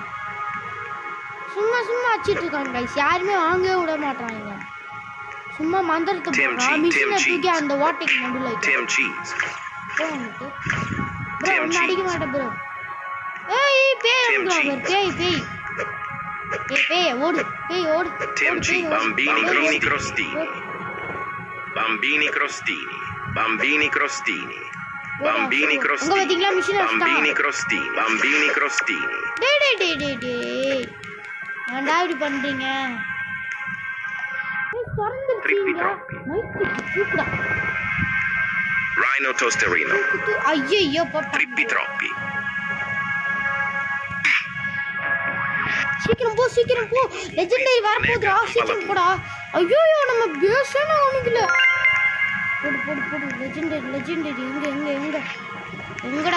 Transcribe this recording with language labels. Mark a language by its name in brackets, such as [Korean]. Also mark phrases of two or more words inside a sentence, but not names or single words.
[Tamil] சும்மா அடிச்சிட்டு இருக்காங்க கைஸ். யாருமே வாங்கவே விட மாட்டாங்க. சும்மா மந்திரத்தை போடுறான், மிஷினை தூக்கி அந்த ஓட்டைக்கு நடுவில் Tim Cheese. ப்ரோ ஒன்று அடிக்க மாட்டேன் ப்ரோ. ஏய் பேய் வந்துடும், பேய் ஓடு, பேய் ஓடு. Tim G. Bambini Crostini. Bambini Crostini. Bambini Crostini. Bambini உங்க Crostini. பார்த்தீங்களா மிஷினை Bambini Crostini. Bambini Crostini. டேய் ஏன்டா இப்படி பண்ணுறீங்க? Trippi troppi. Rhino Tosterino. ஐயோ போட்டா. Trippi troppi. சீக்கிரம் போ லெஜெண்டரி வரப்போகுதுடா, சீக்கிரம் போடா. ஐயோ நம்ம பேசவே அவனுக்குல. போடு லெஜெண்டரி எங்கடா?